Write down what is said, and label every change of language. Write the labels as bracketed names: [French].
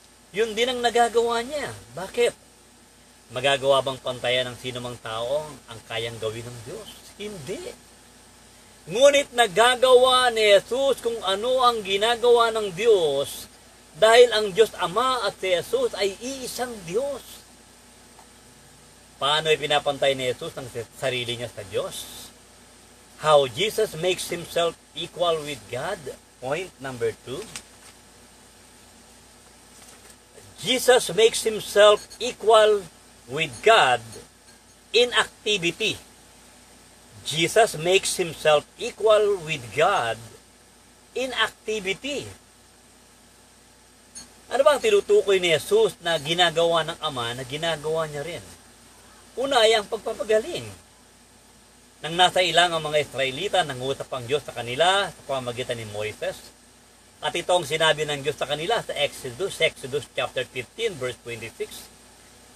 [Filipino] Yun din ang nagagawa niya. Bakit? Magagawa bang pantayan ng sinumang tao ang kayang gawin ng Diyos? Hindi. Ngunit nagagawa ni Jesus kung ano ang ginagawa ng Diyos dahil ang Diyos Ama at si Jesus ay iisang Diyos. Paano ipinapantay ni Jesus ang sarili niya sa Diyos? [English] How Jesus makes himself equal with God. Point number 2. Jesus makes himself equal with God in activity. Jesus makes himself equal with God in activity. [Filipino] Ano ba ang tinutukoy ni Jesus na ginagawa ng Ama na ginagawa niya rin? Una ay ang pagpapagaling. Nang nasa ilang ang mga Israelita, nangusap ang Diyos sa kanila sa pamamagitan ni Moises. At ito ang sinabi ng Diyos sa kanila sa Exodus chapter 15, verse 26.